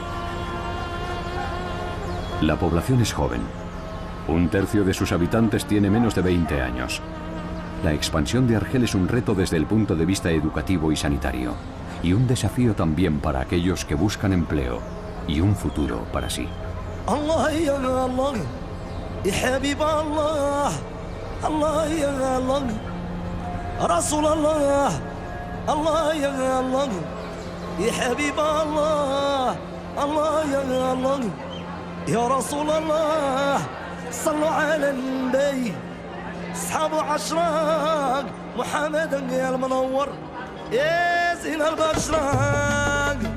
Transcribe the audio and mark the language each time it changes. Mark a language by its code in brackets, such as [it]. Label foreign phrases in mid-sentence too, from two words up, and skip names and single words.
[es] La población es joven. Un tercio de sus habitantes tiene menos de 20 años. La expansión de Argel es un reto desde el punto de vista educativo y sanitario, y un desafío también para aquellos que buscan empleo y un futuro para sí. [ar] الله يا الله، يا حبيب الله، الله يا الله، رسول الله. الله يا الله يا حبيب الله الله يا الله يا رسول الله صلوا على النبي اصحاب عشراق محمد يا المنور يا زين البشراق